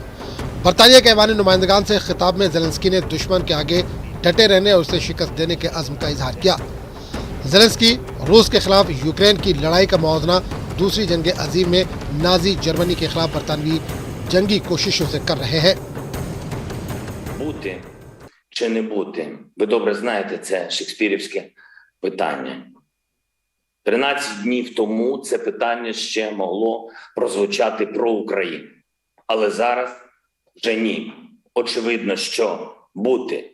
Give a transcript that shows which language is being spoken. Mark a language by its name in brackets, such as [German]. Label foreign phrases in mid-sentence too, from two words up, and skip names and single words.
[Urdu] برطانیہ کے ایوان نمائندگان سے خطاب میں زیلنسکی نے دشمن کے آگے ڈٹے رہنے اور اسے شکست دینے کے عزم کا اظہار کیا. زیلنسکی روس کے خلاف یوکرین کی لڑائی کا موازنہ دوسری جنگ عظیم میں نازی جرمنی کے خلاف برطانوی جنگی کوششوں سے کر رہے ہیں. [Ukrainian] Бути чи не бути? Ви добре знаєте, це шекспірівське питання. 13 днів тому це питання ще могло прозвучати про Україну. Але зараз вже ні. Очевидно, що бути.